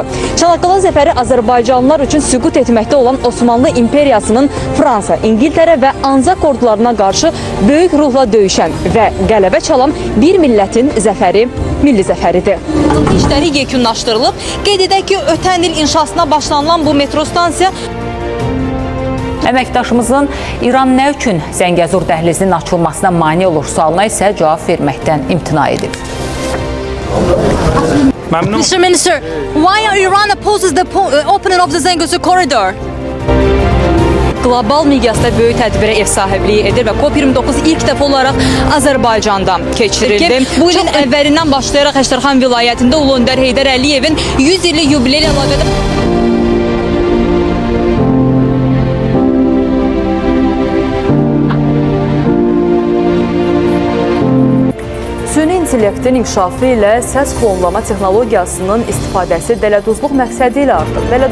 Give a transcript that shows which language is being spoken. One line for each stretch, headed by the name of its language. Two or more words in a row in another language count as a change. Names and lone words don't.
Azerbaijani: Çanaqqala zəfəri Azərbaycanlılar üçün süqut etməkdə olan Osmanlı İmperiyasının Fransa, İngiltərə və Anzak ordularına qarşı böyük ruhla döyüşən və qələbə çalan bir millətin zəfəri milli zəfəridir. İşləri yekunlaşdırılıb. Qeyd edək ki, ötən il inşasına başlanılan bu metro stansiya Əməkdaşımızın İran nə üçün Zəngəzur dəhlizinin açılmasına mane olur sualına isə cavab verməkdən imtina edib.
English: Mr. Minister, why Iran opposes the opening of the Zengezur corridor?
Azerbaijani: Qlobal miqyasda böyük tədbirə ev sahibliyi edir və COP29 ilk dəfə olaraq Azərbaycanda keçirildi. Bu ilin əvvəlindən başlayaraq Əştərxan vilayətində Ulu Öndər Heydər Əliyevin 100 illik yubileyi ilə əlaqədar Süni intellektin inkişafı ilə səs klonlama texnologiyasının istifadəsi dələduzluq məqsədi ilə artıb.